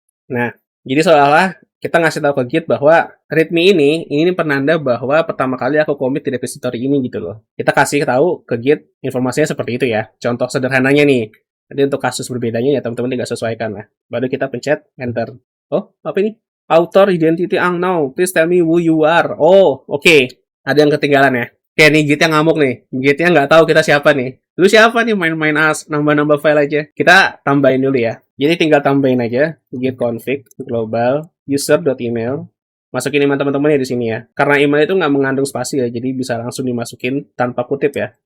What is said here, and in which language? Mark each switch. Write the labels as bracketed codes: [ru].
[id] Nah, jadi seolah-olah kita ngasih tahu ke git bahwa readme ini penanda bahwa pertama kali aku commit di repository ini gitu loh. Kita kasih tahu ke git informasinya seperti itu ya. Contoh sederhananya nih. Jadi untuk kasus berbedanya ya teman-teman tinggal sesuaikan lah. Baru kita pencet enter. Oh, apa ini? [en] Author identity unknown. Please tell me who you are. [id] Oh, oke. Ada yang ketinggalan ya. Oke, nih gitnya ngamuk nih. Gitnya nggak tahu kita siapa nih. Lu siapa nih main-main nambah-nambah file aja. Kita tambahin dulu ya. Jadi tinggal tambahin aja git config global user.email. Masukin email teman-teman ya di sini ya. Karena email itu nggak mengandung spasi ya, jadi bisa langsung dimasukin tanpa kutip ya.